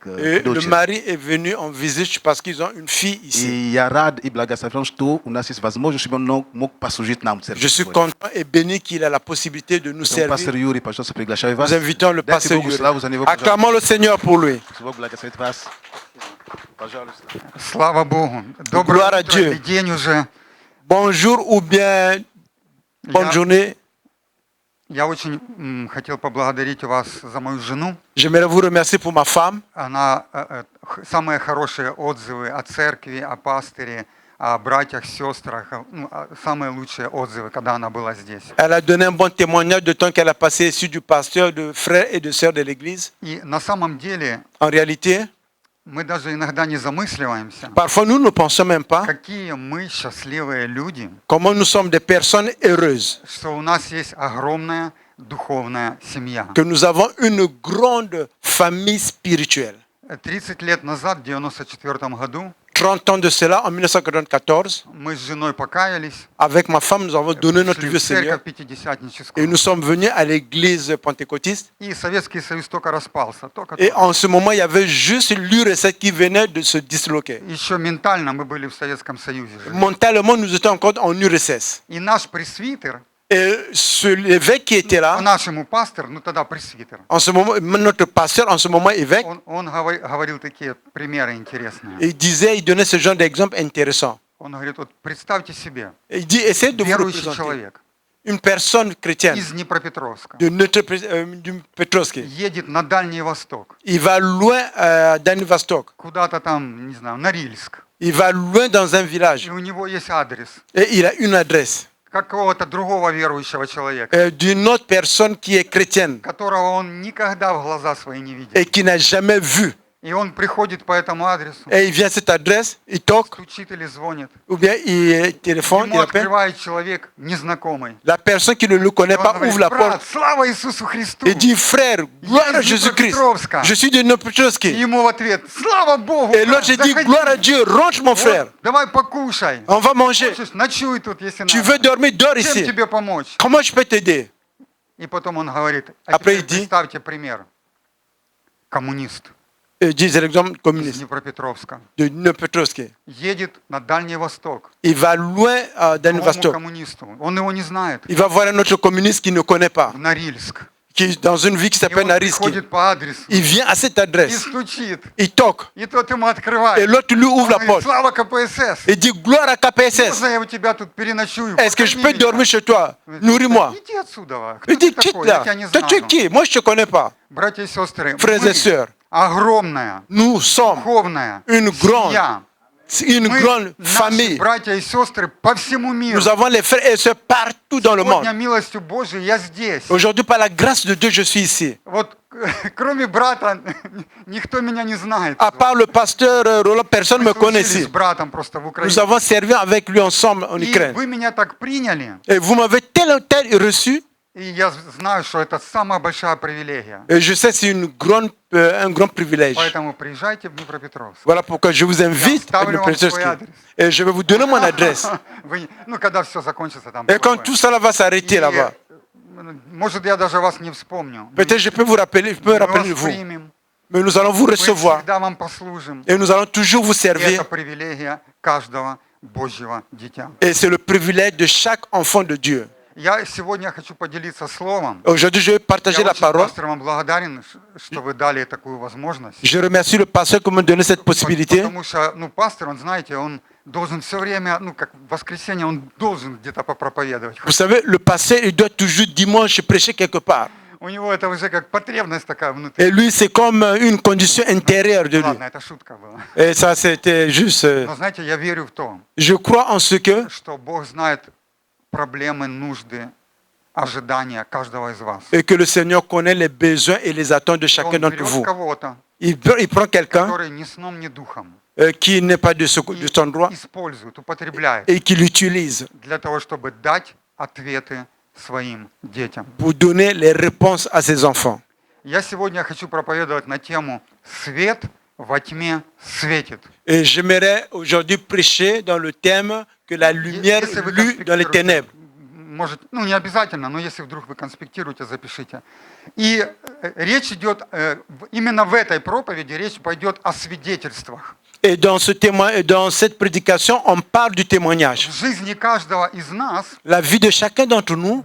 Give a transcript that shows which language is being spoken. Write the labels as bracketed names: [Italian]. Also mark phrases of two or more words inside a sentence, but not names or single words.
[French] Et le [Russian] дочери. [French] mari est venu en visite parce qu'ils ont une fille ici. [Russian] И я рад и благословен, что у нас есть возможность, чтобы он мог послужить нам в церкви. [French] Je suis content et béni qu'il a la possibilité de nous [Russian] Поэтому, пастор [French] servir. [Russian] Юрий, пожалуйста, приглашаю вас. [French] Nous invitons le [Russian] Дайте [French] pasteur [Russian] Богу [French] Yuri. [Russian] славу за него, пожалуйста. [French] Acclamons le Seigneur pour lui. [Russian] Бог благословит вас. Пожалуйста. Слава Богу. [French] Gloire [Russian] Доброе [French] à [Russian] утро [French] Dieu. [Russian] или день уже. [French] Bonjour ou bien bonne [Russian] Я- [French] journée. [Russian] Я очень хотел поблагодарить вас за мою жену. [French] J'aimerais vous remercier pour ma femme. [Russian] Она самые хорошие отзывы о церкви, о пастыре, о братьях, сестрах, самые лучшие отзывы, когда она была здесь. [French] Elle a donné un bon témoignage de temps qu'elle a passé ici du pasteur, de frères et de sœurs de l'église. [Russian] И на самом деле [French] En réalité, [Russian] мы даже иногда не замысливаемся, [French] parfois nous ne pensons même pas [Russian] какие мы счастливые люди, [French] comment nous sommes des personnes heureuses, [Russian] что у нас есть огромная духовная семья. [French] que nous avons une grande famille spirituelle. [Russian] 30 лет назад, в 1994 году, [French] 30 ans de cela, en 1994, [Russian] мы с женой покаялись, [French] avec ma femme, nous avons donné notre [Russian] шли [French] vie au [Russian] в церковь [French] Seigneur [Russian] пятидесятническую. [French] et nous sommes venus à l'église pentecôtiste. [Russian] И Советский Союз только распался. [French] Et en ce moment, il y avait juste l'URSS qui venait de se disloquer. [Russian] Еще ментально мы были в Советском Союзе. [French] Mentalement, nous étions encore en URSS. [Russian] И наш пресвитер, [French] Et l'évêque qui était là, [Russian] по-нашему пастор, ну тогда пресвитер, [French] en ce moment, notre pasteur, en ce moment évêque, [Russian] он говорил такие примеры интересные. [French] il disait, il donnait ce genre d'exemple intéressant. [Russian] Он говорит, вот представьте себе, [French] Il dit, essayez de vous [Russian] верующий [French] représenter [Russian] человек [French] une personne chrétienne [Russian] из Днепропетровска [French] du Petrovski. [Russian] едет на Дальний Восток, [French] Il va loin dans Vostok. [Russian] куда-то там, не знаю, Норильск, [French] Il va loin dans un village. [Russian] и у него есть адрес [French] Et il a une adresse [Russian] какого-то другого верующего человека, [French] d'une autre personne qui est chrétienne [Russian] которого он никогда в глаза свои не видел. [French] et qui n'a jamais vu. [Russian] И он приходит по этому адресу, [French] Et il vient à cette adresse, il toque, [Russian] стучит или звонит. [French] ou bien il téléphone, il [Russian] Ему [French] appelle. [Russian] открывает человек незнакомый. [French] La personne qui ne le connaît [Russian] И он [French] pas [Russian] говорит, [French] ouvre la [Russian] брат, [French] porte [Russian] слава Иисусу Христу! [French] et dit, frère, gloire à [Russian] из [French] Jésus-Christ. [Russian] Днепропетровска. [French] Je suis de [Russian] И [French] Petrovski. [Russian] ему в ответ, слава Богу! [French] Et [Russian] брат, [French] l'autre, je dis, [Russian] заходи. [French] gloire à Dieu, rentre mon [Russian] Вот, [French] frère. [Russian] давай покушай. [French] On va manger. [Russian] Хочешь, ночуй тут, если [French] Tu [Russian] надо. [French] veux dormir, dors [Russian] Чем [French] ici. [Russian] тебе помочь? [French] Comment je peux t'aider? [Russian] И потом он говорит, [French] Après, [Russian] теперь [French] il dit- [Russian] представьте пример. Коммунист [French] Je dis l'exemple [Russian] из [French] communiste [Russian] Днепропетровска [French] de Petrovski. [Russian] едет на Дальний Восток. [French] Il va loin dans [Russian] Другому [French] Vostok. [Russian] коммунисту. Он его не знает. [French] Il va voir un autre communiste qu'il ne connaît pas, [Russian] В Норильск. [French] qui est dans une ville qui [Russian] И [French] s'appelle [Russian] он [French] Nariski. [Russian] приходит по адресу [French] Il vient à cette [Russian] и [French] adresse, [Russian] стучит. [French] il toque, [Russian] И тот ему [French] et [Russian] открывает. [French] l'autre lui [Russian] Он [French] ouvre la [Russian] говорит, [French] porte. [Russian] слава КПСС! [French] Il dit, gloire à KPSS. [Russian] Можно я у тебя тут переночую? [French] Est-ce que je [Russian] Покорми [French] peux [Russian] меня?» [French] dormir chez toi? Nourris-moi. [Russian] Иди отсюда. Кто [French] Il dit, [Russian] ты [French] quitte [Russian] такой? Я [French] là. [Russian] тебя не [French] Toi, tu es [Russian] знаю. [French] qui? Moi, je ne te connais pas. [Russian] Братья и сестры, [French] Frères et [Russian] мы [French] sœurs, [Russian] огромная, [French] nous sommes [Russian] духовная [French] une grande, [Russian] семья. [French] une [Russian] Мы, [French] grande [Russian] наши [French] famille. [Russian] братья и сестры по всему миру. [French] Nous avons les frères et sœurs partout dans le monde. [Russian] Сегодня милостью Божией я здесь. [French] Aujourd'hui, par la grâce de Dieu, je suis ici. [Russian] Вот кроме брата никто меня не знает. [French] À part le pasteur Roland, personne ne me [Russian] Мы [French] connaît [Russian] служили [French] ici. [Russian] с братом просто в [French] Nous [Russian] Украине. [French] avons servi avec lui ensemble en [Russian] И [French] Ukraine. [Russian] вы меня так приняли, [French] Et vous m'avez tel ou tel reçu. [Russian] и я знаю, что это самая большая привилегия. [French] Et je sais que c'est un grand privilège. [Russian] Поэтому приезжайте в Днепропетровск. [French] Voilà pourquoi je vous invite à Dnipropetrovsk. Et je vais vous donner mon adresse. [Russian] Ну, когда все закончится там. [French] Et quand [Russian] такое. [French] tout ça va s'arrêter là-bas, [Russian] Может, я даже вас не вспомню. [French] peut-être je peux vous rappeler, je peux me [Russian] Мы [French] rappeler de [Russian] вас [French] vous. [Russian] примем. [French] Mais nous allons vous [Russian] Мы [French] recevoir. [Russian] всегда вам послужим. [French] Et nous allons toujours vous [Russian] И [French] servir. [Russian] это привилегия каждого Божьего дитя. [French] Et c'est le privilège de chaque enfant de Dieu. [Russian] Я сегодня хочу поделиться словом. [French] Aujourd'hui, je vais partager [Russian] Я [French] la [Russian] очень, [French] parole. [Russian] пастор, вам благодарен, что вы дали такую возможность. [French] Je remercie le pasteur qui m'a donné cette possibilité. [Russian] Потому что, пастор, он, знаете, он должен все время, как в воскресенье, он должен где-то попроповедовать. [French] Vous savez, le pasteur, il doit toujours dimanche prêcher quelque part. [Russian] У него это уже как потребность такая внутри. [French] Et lui, c'est comme une condition intérieure de lui. [Russian] Ладно, это шутка была. [French] Et ça, c'était juste... [Russian] Но знаете, я верю в то, [French] Je crois en ce que, [Russian] что Бог знает проблемы, нужды, ожидания каждого из вас. [French] et que le Seigneur connaît les besoins et les attentes de [Russian] Он [French] chacun d'entre [Russian] берет [French] vous. [Russian] кого-то, [French] Il prend quelqu'un [Russian] который ни сном, ни духом, [French] qui n'est pas de [Russian] и [French] son droit [Russian] использует, употребляет [French] et qui l'utilise [Russian] для того, чтобы дать ответы своим детям. [French] pour donner les réponses à ses enfants. [Russian] Я сегодня хочу проповедовать на тему «Свет во тьме светит». [French] Et j'aimerais aujourd'hui prêcher dans le thème que la lumière [Russian] Если вы [French] lue dans les ténèbres. [Russian] может, не обязательно, но если вдруг вы конспектируете, запишите. И речь идет, именно в этой проповеди речь пойдет о свидетельствах. [French] Et dans cette prédication, on parle du témoignage. [Russian] В жизни каждого из нас [French] La vie de chacun d'entre nous,